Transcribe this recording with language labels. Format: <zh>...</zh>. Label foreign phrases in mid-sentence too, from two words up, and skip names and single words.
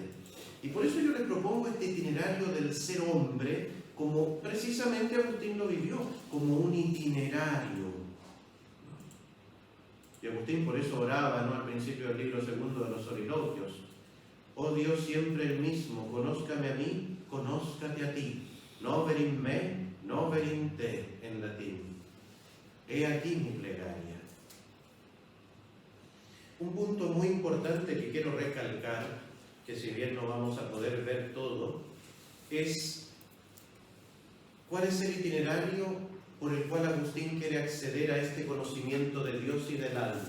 <es>Y por eso yo les propongo este itinerario del ser hombre, como precisamente Agustín lo vivió, como un itinerario. Y Agustín por eso oraba, ¿no?, al principio del libro segundo de los Soliloquios: oh Dios siempre el mismo, conózcame a mí, conózcate a ti.</es> <la>Nover in me, nover in te,</la> <es>en latín. He aquí mi plegaria. Un punto muy importante que quiero recalcar, que si bien no vamos a poder ver todo, es cuál es el itinerario por el cual Agustín quiere acceder a este conocimiento de Dios y del alma.</es>